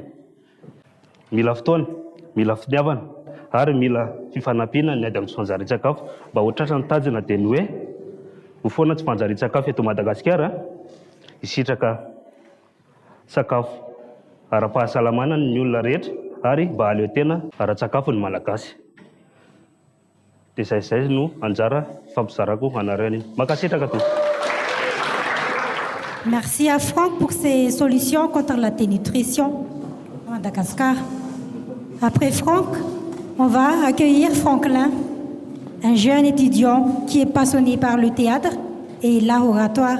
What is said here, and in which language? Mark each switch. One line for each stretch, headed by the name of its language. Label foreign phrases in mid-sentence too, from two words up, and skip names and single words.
Malagasy: Mila fotoana, mila fitiavana ary mila fifanampiana ny ady amin'ny tsy fanjarian-tsakafo mba ho tratra ny tanjona dia ny hoe ho foana tsy fanjarian-tsakafo eto Madagasikara hisitraka sakafo ara-pahasalamana ny olona rehetra ary mba haleo tena ara-tsakafo ny malagasy. Dia izay no anjara fampizarako anarany. Makasitraka tompoko.
French: Merci à Franck pour ses solutions contre la dénutrition à Madagascar. Après Franck, on va accueillir Franklin, un jeune étudiant qui est passionné par le théâtre et l'art oratoire.